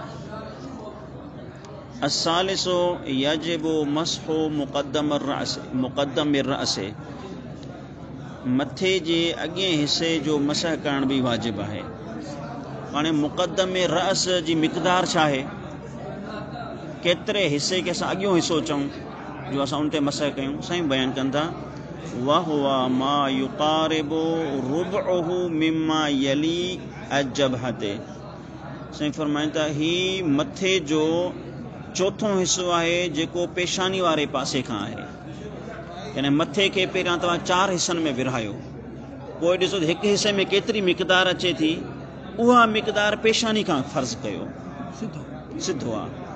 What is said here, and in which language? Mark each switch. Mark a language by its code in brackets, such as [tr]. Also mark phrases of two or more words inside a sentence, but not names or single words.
[ar] الثالث يجب مسح مقدم الرأس, [sd] मथे जे अॻिए हिसे जो मसह करण बि वाजिब आहे। हाणे मुक़द्दम रअस जी मिक़दार छा आहे, केतिरे हिसे खे असां अॻियो हिसो चऊं जो असां उन ते मसह कयूं। साईं बयानु कनि था [ar] وهو ما يقارب ربعه مما يلي الجبهة. [sd] साईं फरमाइनि था ही मथे जो चोथों हिसो आहे जेको पेशानी वारे पासे खां आहे। यानी मथे खे पहिरियां तव्हां 4 हिसनि में विरहायो, पोइ ॾिसो त हिकु हिसे में केतिरी मिक़दार अचे थी, उहा मिक़दार पेशानी खां फ़र्ज़ कयो, सिधो आहे।